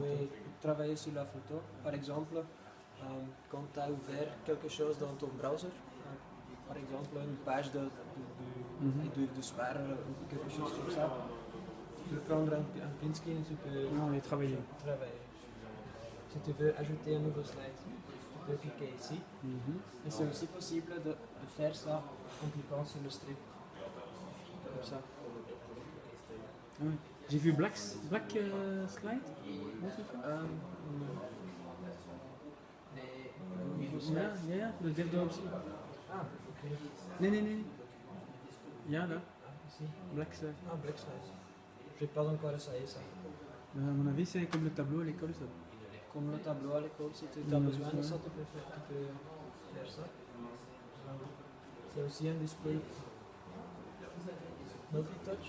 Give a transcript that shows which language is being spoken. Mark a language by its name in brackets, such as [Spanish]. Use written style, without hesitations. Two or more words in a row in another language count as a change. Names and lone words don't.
[French] Oui, travailler sur la photo. Par exemple, quand tu as ouvert quelque chose dans ton browser, par exemple une page de spare ou quelque chose comme ça, tu peux prendre un [English] print screen [French] et tu peux travailler. Si tu veux ajouter un nouveau slide, tu peux cliquer ici. Et c'est aussi possible de faire ça en cliquant sur le strip. Comme ça. Ouais. J'ai vu Black Slide. [Dutch] Ja, de derde optie. [French] Ah, ok. [Dutch] Nee. Ja, [French] là. Ici. Black Slide. Ah, Black Slide. Je n'ai pas encore essayé ça. À mon avis, c'est comme le tableau à l'école, ça. Comme le tableau à l'école, si tu as besoin de ça, tu peux faire ça. C'est aussi un [English] display multi-touch.